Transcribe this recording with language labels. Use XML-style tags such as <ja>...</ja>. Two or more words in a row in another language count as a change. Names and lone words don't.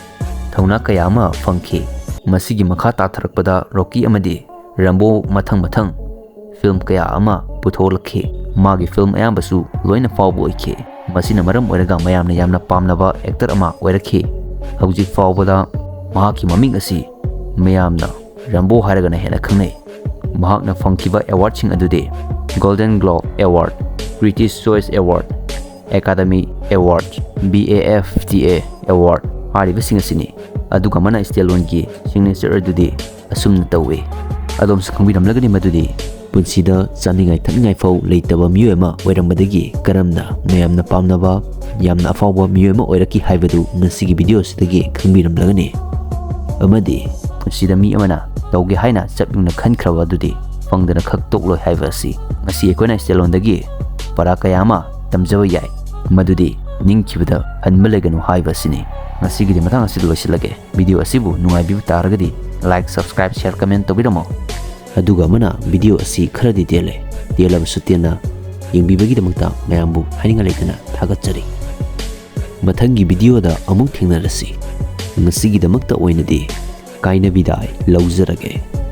<mni>thawna kaya ama fangki masigi makha tatharakpada Rocky amadi Rambo mathang film kaya ama putholakhi magi film ayambasu loina fawba oikhe masina maram oiraga mayamna yamna pamnaba actor ama oirakhi hauji fawbada mahaki maming asi mayamna Rambo haraga na hena khangnai mahakna fangkiba award sing adude Golden Globe Award British Choice Award Academy Award BAFTA Award hariba sing asini aduga mana Stallone gi signature adude asumna tawe adom sakhangbiram lagani madudi punsida chaningai thakningai fau leitaba miyo ama oirambadagi karamna mayamna pamnaba yamna afawba miyo ama oiraki haibadu ngasigi video sidagi khangbiram lagani amadi punsida mi amana tawge haina chapingna khankraba adudi fangdana khak tokloi haiba asi masi ekona Stallone dagi para kayama tamjaba yai madudi ningkibada hanmaleganu haiba sini ngasigi de matang asidu loisilage video asibu nungai bibu taragadi</mni> <en>like subscribe share comment</en> <mni>tobiramo aduga mana video asi kharadi delaba sutena yengbibagi damakta mayambu haninga leitana thagatchari mathangi video da amuk thengnarasi ngasigi damakta oinadi kaina bidai laujarage</mni>